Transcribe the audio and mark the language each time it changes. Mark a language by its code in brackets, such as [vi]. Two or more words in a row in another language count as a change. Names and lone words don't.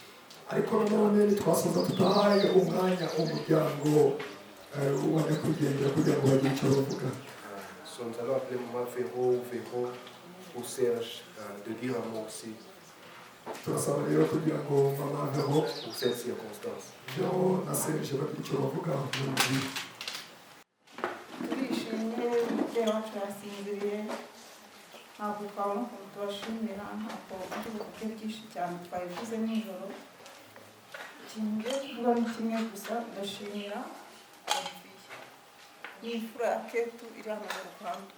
[fr] Nous allons appeler Maman Véro ou Serge de dire un mot aussi pour cette circonstance. [rw] turishimye umubyeyi wacu yasinziriye ntabwo twabona ukuntu tubashimira ntabwo ari uburyo bwinshi cyane twabivuze nijoro. ikintu ngiye kuvuga ni kimwe gusa, ndashimira n'imfura ya Ketu iri hano mu Rwanda.